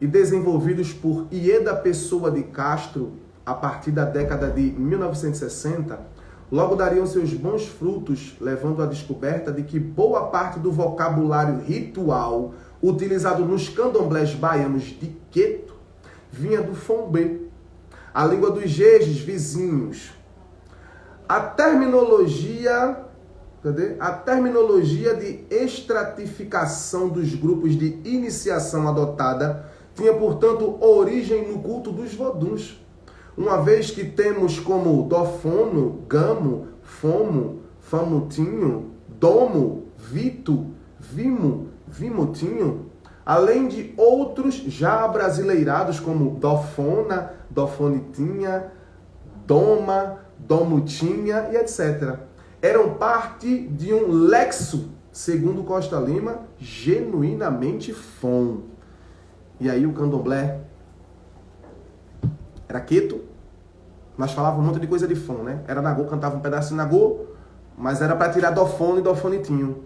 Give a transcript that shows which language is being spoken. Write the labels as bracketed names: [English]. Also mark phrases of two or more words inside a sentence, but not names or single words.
[Portuguese] desenvolvidos por Ieda Pessoa de Castro a partir da década de 1960, logo dariam seus bons frutos, levando à descoberta de que boa parte do vocabulário ritual utilizado nos candomblés baianos de Queto vinha do Fombê, a língua dos jejes vizinhos. A terminologia de estratificação dos grupos de iniciação adotada tinha, portanto, origem no culto dos voduns, uma vez que temos como dofono, gamo, fomo, famutinho, domo, vito, vimo, vimutinho, além de outros já abrasileirados como dofona, dofonitinha, doma, domutinha e etc. Eram parte de um lexo, segundo Costa Lima, genuinamente fom. E aí o candomblé era queto, mas falava um monte de coisa de fom, né? Era nagô, cantava um pedaço de nagô, mas era para tirar dofono e dofonitinho.